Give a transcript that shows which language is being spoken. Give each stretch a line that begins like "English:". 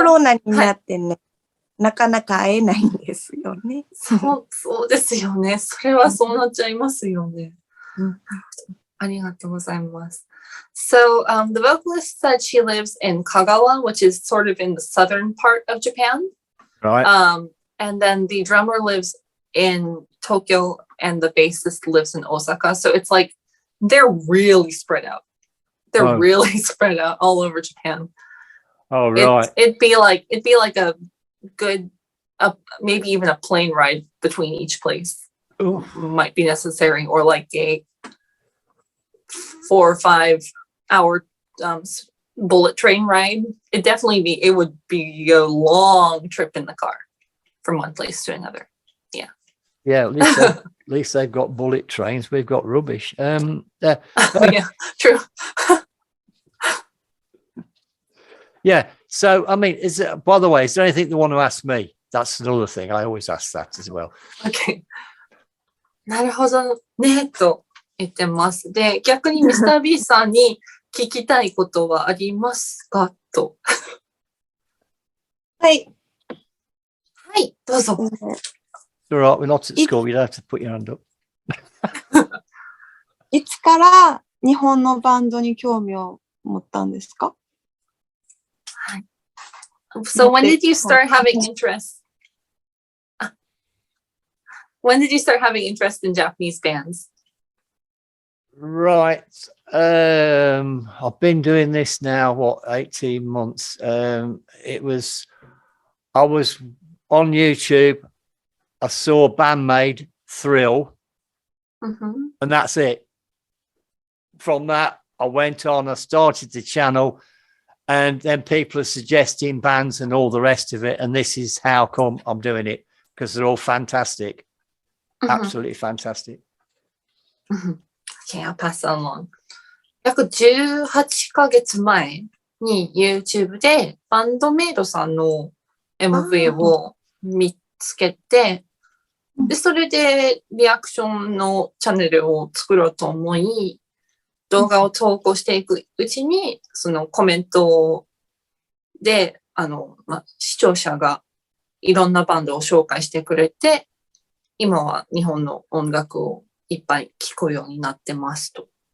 Japanese: ロナになってね、なかなか会えないんですよね。そうですよね。それはそうなっちゃいますよね。うんありがとうございます。
English: So, the vocalist said she lives in Kagawa, which is sort of in the southern part of Japan. Right. And then the drummer lives in Tokyo and the bassist lives in Osaka. So it's like they're really spread out. They're really spread out all over Japan. Oh, right. It'd be like a good, maybe even a plane ride between each place. Ooh. Might be necessary, or like a 4 or 5 hour bullet train ride. It would be a long trip in the car from one place to another. Yeah, at least they've got bullet trains. We've got rubbish. Yeah, true. Yeah. So, I mean, by the way, is there anything they want to ask me? That's another thing. I always ask that as well. Okay.
Japanese: なるほどね、と言ってます。で、逆にミスター B さんに聞きたいことはありますかと。はい。はい、どうぞ。
English: All right, we're not at school. You don't have to put your hand up.
Japanese: いつから日本のバンドに興味を持ったんですか？
English: So when did you start having interest? When did you start having interest in Japanese bands? Right. I've been doing this now, 18 months. I was on YouTube. I saw a band made Thrill, Mm-hmm. and that's it. From that, I went on, I started the channel, and then people are suggesting bands and all the rest of it. And this is how come I'm doing it, because they're all fantastic. Mm-hmm. Absolutely fantastic. Mm-hmm. Okay, I'll pass that along.
Japanese: 約18ヶ月前に YouTube でバンドメイドさんの MV を見つけて、で、それでリアクションのチャンネルを作ろうと思い、動画を投稿していくうちに、そのコメントで、視聴者がいろんなバンドを紹介してくれて、今は日本の音楽をいっぱい聴くようになってますと。